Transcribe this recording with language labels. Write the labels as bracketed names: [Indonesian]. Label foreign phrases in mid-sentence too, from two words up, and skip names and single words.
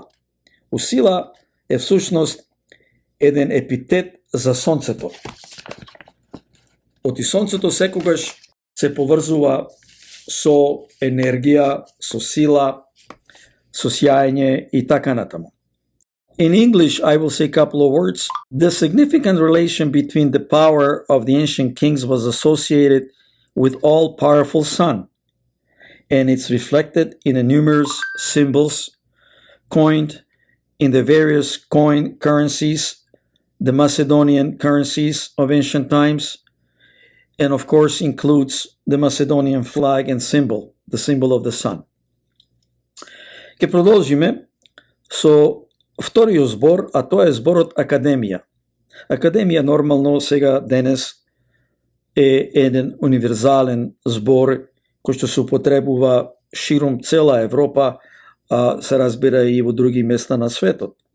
[Macedonian] Усила е всушност еден епитет за сонцето. Оти сонцето секогаш се поврзува со енергија, со сила, со сјаење и така натаму. [English] In English, I will say a couple of words. The significant relation between the power of the ancient kings was associated with all-powerful sun, and it's reflected in the numerous symbols coined in the various coin currencies, the Macedonian currencies of ancient times, and of course includes the Macedonian flag and symbol, the symbol of the sun. [Macedonian] Ке продолжиме со вториот збор, а тоа е зборот академија. Академија нормално сега денес е еден универзален збор кој што се употребува широм цела Европа, а се разбира и во други места на светот.